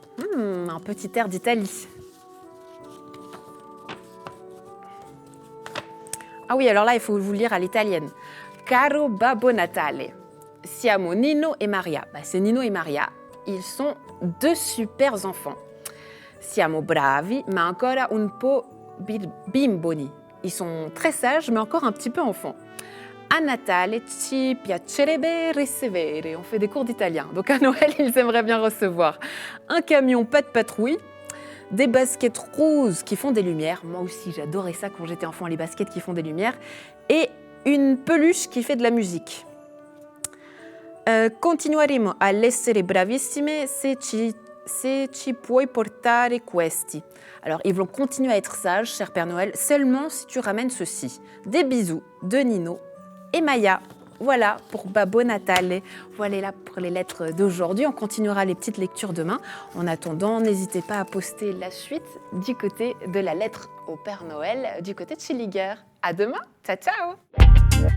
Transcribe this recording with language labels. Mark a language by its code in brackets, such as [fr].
[fr] Un petit air d'Italie. Ah oui, alors là, il faut vous lire à l'italienne. [it] Caro Babbo Natale. Siamo [fr] Nino et Maria. C'est Nino et Maria. Ils sont deux super enfants. [it] Siamo bravi, ma ancora un po' bimboni. [fr] Ils sont très sages, mais encore un petit peu enfants. [it] A Natale ci piacerebbe ricevere. [fr] On fait des cours d'italien. Donc à Noël, ils aimeraient bien recevoir un camion pas de patrouille, des baskets roses qui font des lumières. Moi aussi, j'adorais ça quand j'étais enfant, les baskets qui font des lumières. Et une peluche qui fait de la musique. [it] Continueremo all'essere bravissime se ci puoi portare questi. [fr] Alors, ils vont continuer à être sages, cher Père Noël, seulement si tu ramènes ceci. Des bisous de Nino et Maya. Voilà pour Babbo Natale. Voilà là pour les lettres d'aujourd'hui. On continuera les petites lectures demain. En attendant, n'hésitez pas à poster la suite du côté de la lettre au Père Noël, du côté de Schilliger. À demain. [it] Ciao, ciao.